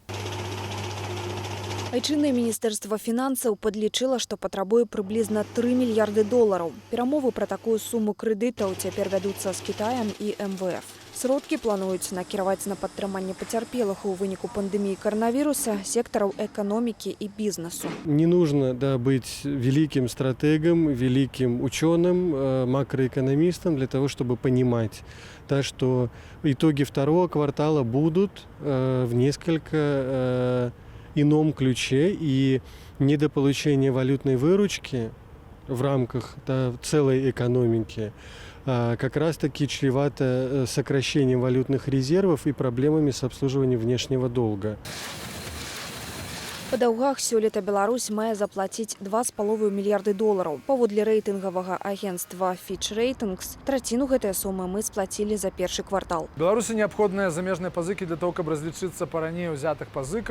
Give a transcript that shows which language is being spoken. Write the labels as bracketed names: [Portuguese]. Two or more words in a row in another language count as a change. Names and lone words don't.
[Belarusian] Айчыннае міністэрства фінансаў падлічыла, што патрабуе прыблізна $3 мільярды. Перамовы пра такую суму крэдытаў цяпер вядуцца з Кітаем і МВФ. Сродкі плануюць накіраваць на падтрыманне пацярпелых у выніку пандэміі каранавіруса, сектараў эканомікі і бізнесу. [Russian] Не нужно быть великим стратегом, великим ученым, макроэкономистом для того, чтобы понимать, что итоги второго квартала будут в несколько ином ключе, и недополучение валютной выручки в рамках целой экономики как раз-таки чревато сокращением валютных резервов и проблемами с обслуживанием внешнего долга. [Belarusian] Па даўгах сёлета Беларусь мае заплаціць $2,5 мільярды. Паводле рэйтынгавага агентства Fitch Ratings, траціну гэтай сумы мы сплацілі за першы квартал. Беларусі неабходныя замежныя пазыкі [Russian] для того, [Belarusian] каб разлічыцца па раней узятых пазыкаў.